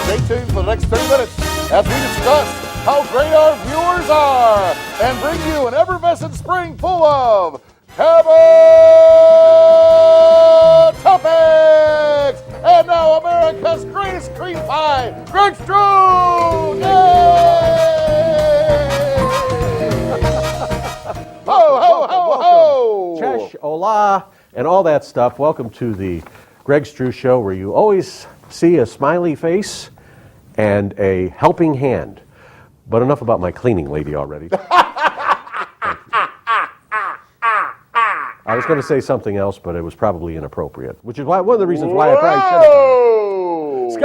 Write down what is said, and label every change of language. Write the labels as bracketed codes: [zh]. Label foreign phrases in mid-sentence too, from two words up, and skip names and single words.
[en] tuned for the next 30 minutes as we discuss how great our viewers are and bring you an effervescent spring full of Cabot topics. And now America's greatest cream pie, Greg Struss! Yay! Ho, ho, ho, ho! Chesh, hola, and all that stuff. Welcome to the Greg Struss Show, where you always see a smiley face and a helping hand. But enough about my cleaning lady already. I was going to say something else, but it was probably inappropriate, which is why one of the reasons why I probably should have done it.